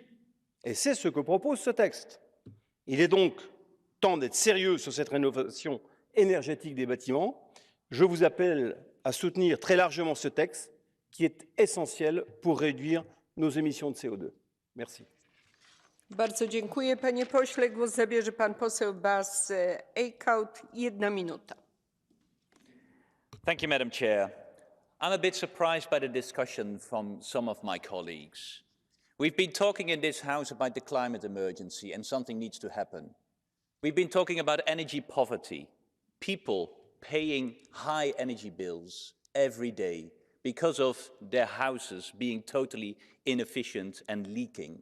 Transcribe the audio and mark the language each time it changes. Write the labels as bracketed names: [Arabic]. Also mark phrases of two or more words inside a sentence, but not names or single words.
[French] Et c'est ce que propose ce texte. Il est donc temps d'être sérieux sur cette rénovation énergétique des bâtiments. Je vous appelle à soutenir très largement ce texte qui est essentiel pour réduire nos émissions de CO2. Merci. [Polish] Bardzo dziękuję, panie pośle. Głos zabierze pan poseł Bas Eickhout, 1 minuta. [English] Thank you, Madam Chair. I'm a bit surprised by the discussion from some of my colleagues. We've been talking in this House about the climate emergency, and something needs to happen. We've been talking about energy poverty, people paying high energy bills every day because of their houses being totally inefficient and leaking.